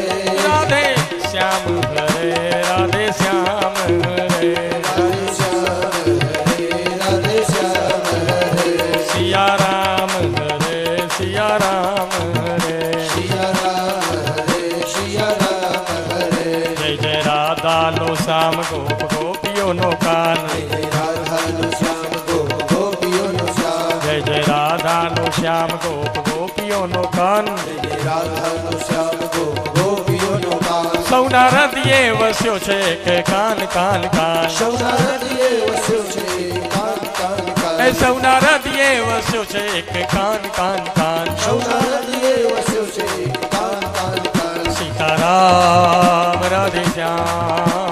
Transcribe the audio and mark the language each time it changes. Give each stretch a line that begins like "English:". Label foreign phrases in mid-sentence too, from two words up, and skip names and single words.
Hindi: राधे श्याम हरे राधे श्याम हरे राधे श्याम हरे राधे श्याम हरे सिया राम हरे सिया राम हरे सिया राम हरे सिया राम हरे
Gujarati: જય જય રાધા નો શ્યામ ગોપ ગોપીઓ નો કાન જય રાધા નુ શ્યામ ગોપીઓ નુ શ્યામ જય જય રાધા નો શ્યામ ગોપ ગોપીઓ નો કાન જય રાધા નુ શ્યામ ગોપીઓ નુ કાન સૌના હૃદયે વસ્યો છે કે કાન કાન કાન સૌનારદીએ વસ્યો છે કાન કાન કાન એ સૌના હૃદયે વસ્યો છે કે કાન કાન કાન સૌનારદીએ વસ્યો છે કાન કાન કાન સીતારામ રાધે શ્યામ